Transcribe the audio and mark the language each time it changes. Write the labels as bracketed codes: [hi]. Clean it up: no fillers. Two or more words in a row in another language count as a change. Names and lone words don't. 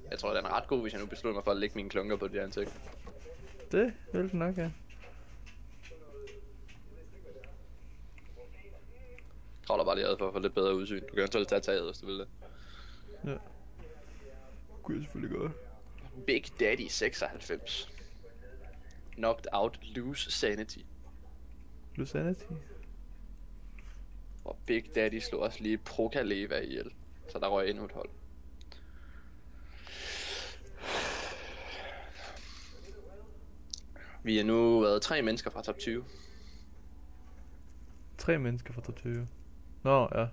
[da] Jeg tror, den er ret god, hvis jeg nu beslutter mig for at lægge mine klunker på det ansigt. Det vil den nok, ja. Kravler bare lige ad for at få lidt bedre udsyn. Du kan eventuelt tage taget, hvis du vil det. Ja. Kunne jeg selvfølgelig godt. Big Daddy 96. [en] Knocked out, lose sanity. Lose sanity? [da] Og Big Daddy slog også lige Prokaleva ihjel. Så der røg endnu et hold. Vi er nu været 3 mennesker fra top 20. 3 mennesker fra top 20? Nå, ja.